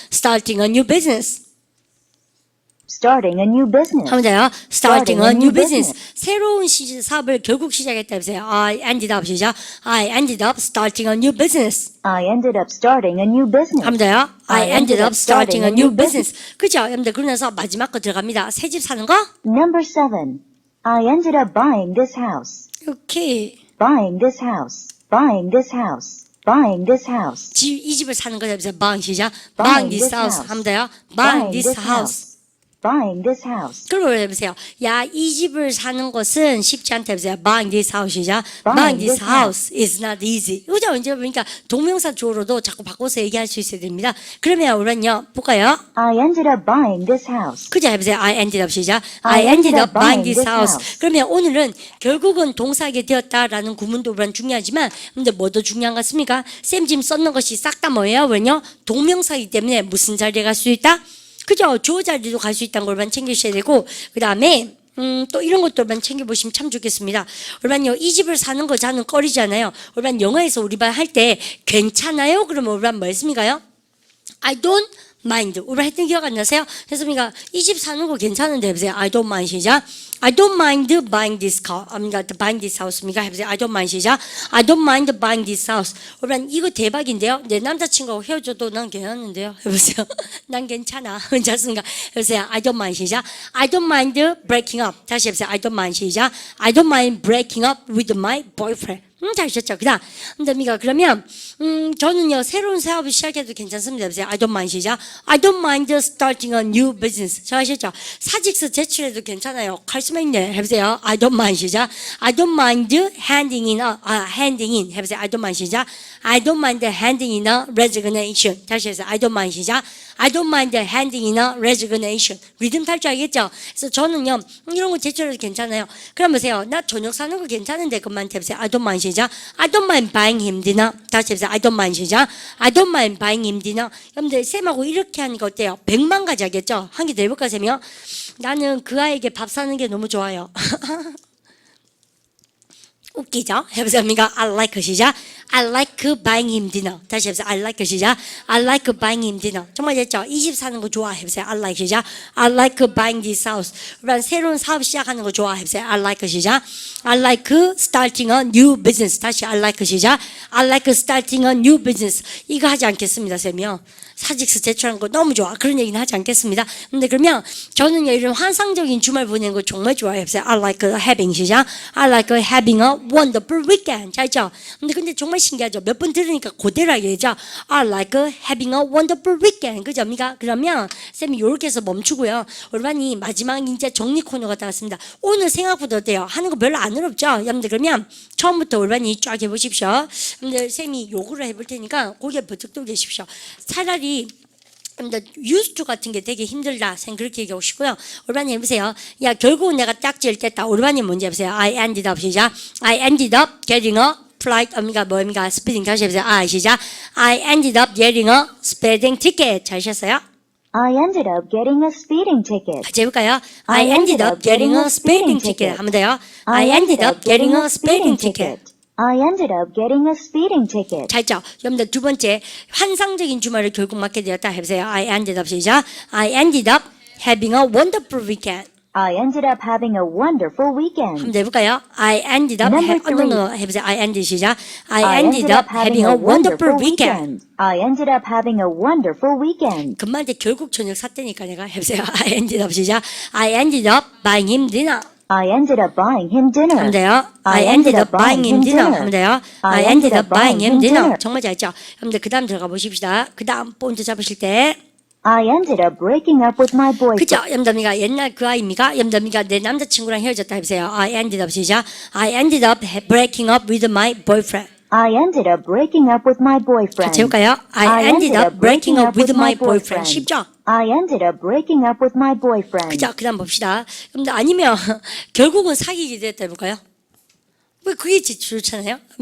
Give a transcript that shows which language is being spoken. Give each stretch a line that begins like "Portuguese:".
English: starting a new business. Starting a new business.
Korean: 하면 돼요.
English: Starting a new business.
Korean: 새로운 사업을 결국 시작했다 해보세요.
English: I ended up 시작. I ended up starting a new business. I ended up starting a new business.
Korean: 하면 돼요.
English: I ended up starting a new business.
Korean: 그죠? 여러분들 그러면서 마지막 거 들어갑니다. 새 집 사는 거?
English: Number 7. I ended up buying this house.
Korean: 오케이.
English: Buying this house. Buying this house. Buying this house.
Korean: 이 집을 사는 거 해보세요.
English: Buying 시작. Buying this house.
Korean: 하면 돼요.
English: Buying this house. Buying this house.
Korean: 그럼 해보세요. 야, 이 집을 사는 것은 쉽지 않다 해보세요.
English: Buying this house이자. Buying this house is not easy.
Korean: 그죠? 이제 그러니까 동명사 주어로도 자꾸 바꿔서 얘기할 수 있어야 됩니다. 그러면 우리는요, 볼까요?
English: I ended up buying this house.
Korean: 그죠? 해보세요.
English: I ended up 시작. I ended up buying this house.
Korean: 그러면 오늘은 결국은 동사하게 되었다라는 구문도 물론 중요하지만, 근데 뭐 더 중요한 것 같습니까? 쌤 지금 썼는 것이 싹 다 뭐예요? 왜냐? 동명사이기 때문에 무슨 자리에 갈 수 있다? 그죠? 주어 자리도 갈 수 있다는 걸만 챙기셔야 되고, 그 다음에 또 이런 것들만 챙겨보시면 참 좋겠습니다. 우리만요, 이 집을 사는 거 저는 꺼리잖아요. 우리만 영어에서 우리 반 할 때 괜찮아요? 그러면 우리 반 뭐 했습니까요?
English: I don't mind.
Korean: 우리 했던 기억 안 나세요? 그래서 이 집 사는 거 괜찮은데 해보세요.
English: I don't mind 시작. I don't mind buying this car. buying this house입니까?
Korean: 해보세요.
English: I don't mind 시작. I don't mind buying this house.
Korean: 우리 이거 대박인데요. 내 남자친구하고 헤어져도 난 괜찮은데요. 해보세요. 난 괜찮아. 괜찮습니까? 해보세요.
English: I don't mind 시작. I don't mind breaking up.
Korean: 다시 해보세요.
English: I don't mind
Korean: 시작.
English: I don't mind breaking up with my boyfriend.
Korean: 잘하셨죠? 그다음, 그러면 저는요 새로운 사업을 시작해도 괜찮습니다. 해보세요.
English: I don't mind 시작. I don't mind starting a new business.
Korean: 잘하셨죠? 사직서 제출해도 괜찮아요. 카리스마 있네. 해보세요.
English: I don't mind 시작. I don't mind handing in.
Korean: 해보세요.
English: I don't mind 시작. I don't mind handing in a resignation.
Korean: 다시 해서
English: I don't mind
Korean: 시작.
English: I don't mind handing in a resignation.
Korean: 리듬 탈 줄 알겠죠? 그래서 저는요 이런 거 제출해도 괜찮아요. 그럼 보세요. 나 저녁 사는 거 괜찮은데 그만 해보세요.
English: I don't mind 시작. I don't mind buying him dinner.
Korean: 다시 해보세요.
English: I don't mind 시작. I don't mind buying him dinner.
Korean: 여러분들 쌤하고 이렇게 하니까 어때요? 100만 가지 하겠죠? 한 개 더 해볼까 쌤이요? 나는 그 아이에게 밥 사는 게 너무 좋아요. 웃기죠? 해보세요.
English: I like
Korean: 시작.
English: I like buying him dinner.
Korean: 다시 해보세요.
English: I like
Korean: 시작.
English: I like buying him dinner.
Korean: 정말 됐죠? 이 집 사는 거 좋아. 해보세요.
English: I like
Korean: 시작.
English: I like buying this house.
Korean: 그러면 새로운 사업 시작하는 거 좋아. 해보세요.
English: I like
Korean: 시작.
English: I like starting a new business. 다시 I like 시작. I like starting a new business.
Korean: 이거 하지 않겠습니다, 쌤이요. 사직서 제출한 거 너무 좋아. 그런 얘기는 하지 않겠습니다. 근데 그러면 저는요 이런 환상적인 주말 보내는 거 정말 좋아해요.
English: I like having 시작. I like having a wonderful weekend.
Korean: 자 있죠. 근데 정말 신기하죠. 몇 번 들으니까 그대로 얘기하죠.
English: I like having a wonderful weekend.
Korean: 그죠? 그러면 쌤이 이렇게 해서 멈추고요. 우리반이 마지막 이제 정리 코너가 나왔습니다. 오늘 생각보다 어때요? 하는 거 별로 안 어렵죠? 여러분들 그러면 처음부터 우리반이 쫙 해보십시오. 근데 쌤이 요구를 해볼 테니까 고개 버쩍 들고 계십시오. 차라리 used to 같은 게 되게 힘들다. 쌤 그렇게 얘기하고 싶고요. 우리반이 해보세요. 야 결국은 내가 딱지를 뗐다. 우리반이 뭔지 해보세요.
English: I ended up 시작. I ended up getting a flight
Korean: 뭡니까 스피딩 다시 해보세요. 시작.
English: I ended up getting a speeding ticket.
Korean: 잘 하셨어요?
English: I ended up getting a speeding ticket.
Korean: 같이 해볼까요?
English: I ended up getting a speeding ticket.
Korean: 한번 더요.
English: I ended up getting a speeding ticket. I ended up getting a speeding ticket.
Korean: 잘 했죠? 여러분들 두 번째 환상적인 주말을 결국 맞게 되었다 해보세요.
English: I ended up 시작. I ended up having a wonderful weekend. I ended up having a wonderful weekend.
Korean: 한번 해볼까요?
English: I ended up Number three.
Korean: 해보세요.
English: I ended
Korean: 시작.
English: I ended up having a wonderful weekend. I ended up having a wonderful weekend.
Korean: 금방한테 결국 저녁 샀다니까 내가 해보세요.
English: I ended up 시작. I ended up buying him dinner. I ended up buying him dinner.
Korean: 하면 돼요.
English: I ended up buying him dinner.
Korean: 하면 돼요.
English: I ended up buying him dinner.
Korean: 정말 잘했죠? 여러분들 그 다음 들어가 보십시다. 그 다음 포인트 잡으실 때
English: I ended up breaking up with my boyfriend.
Korean: 그죠? 염담이가 옛날 그 아이입니까? 염담이가 내 남자친구랑 헤어졌다 해보세요.
English: I ended up 시작. I ended up breaking up with my boyfriend. I ended up breaking up with my boyfriend.
Korean: 같이 해볼까요?
English: I ended up breaking up with my boyfriend.
Korean: 쉽죠?
English: I ended up breaking up with my boyfriend.
Korean: 그죠? 그 다음 봅시다. 근데 아니면 결국은 사귀게 됐다 해볼까요? 왜 그게 좋잖아요?